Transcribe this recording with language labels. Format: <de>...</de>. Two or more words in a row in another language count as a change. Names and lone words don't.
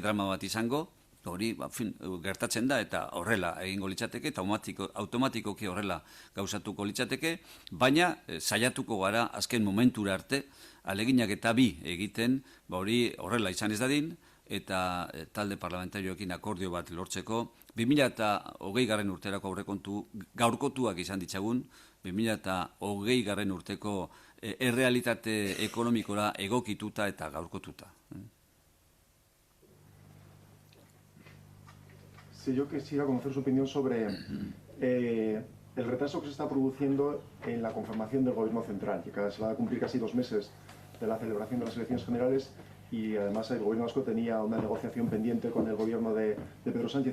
<eu>drama bat izango, hori gertatzen da eta horrela egingo litzateke, eta automatikoki horrela gauzatuko litzateke, baina saiatuko gara azken momentura arte, ahaleginak eta bi egiten, hori horrela izan ez dadin, eta talde parlamentarioekin akordio bat lortzeko, 2020 urterako aurrekontu gaurkotuak izan ditzagun, 2020 urteko errealitate ekonomikora egokituta eta gaurkotuta.</eu> <es>Sí, yo quisiera conocer su opinión sobre el retraso que se está produciendo en la conformación del Gobierno central, que se va a cumplir casi 2 meses de la celebración de las elecciones generales y además el Gobierno vasco tenía una negociación pendiente con el Gobierno de Pedro Sánchez.</es>